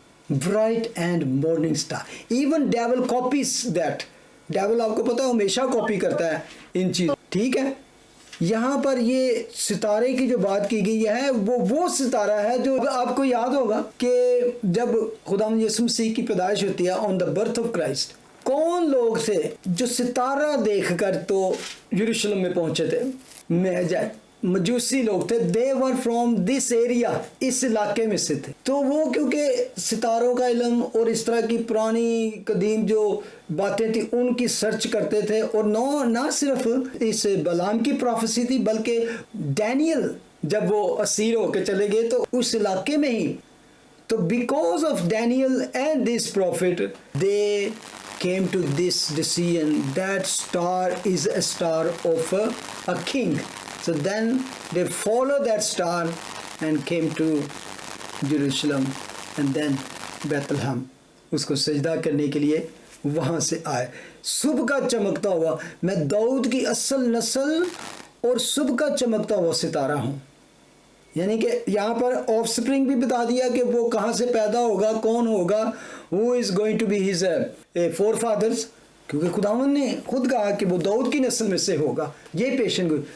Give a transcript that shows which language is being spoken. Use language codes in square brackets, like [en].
[en] Bright and morning star. Even devil copies that. [hi] Devil आपको पता है हमेशा कॉपी करता है इन चीज़, ठीक है। यहाँ पर ये सितारे की जो बात की गई है वो सितारा है जो आपको याद होगा कि जब खुदावंद यीशु मसीह की पैदाइश होती है [en] on the birth of Christ, [hi] कौन लोग थे जो सितारा देखकर तो यरूशलेम में पहुंचे थे? महजाई मजूसी लोग थे। [en] they were from this area, [hi] इस इलाके में से थे। तो वो क्योंकि सितारों का इल्म और इस तरह की पुरानी कदीम जो बातें थी उनकी सर्च करते थे, और ना सिर्फ इस बलाम की प्रोफेसी थी बल्कि डैनियल जब वो असीर होके चले गए तो उस इलाके में ही, तो [en] Because of Daniel and this prophet they came to this decision that star is a star of a king. So then they followed that star and came to Jerusalem and then Bethlehem. [hi] उसको सजदा करने के लिए वहाँ से आए। सुबह का चमकता हुआ, मैं दाऊद की असल नस्ल और सुबह का चमकता हुआ सितारा हूँ। यानी कि यहाँ पर ऑफस्प्रिंग भी बता दिया कि वो कहाँ से पैदा होगा, कौन होगा, [en] who is going to be his forefathers, [hi] क्योंकि खुदावंद ने खुद कहा कि वो दाऊद की नस्ल में से होगा, ये पेशन गोई।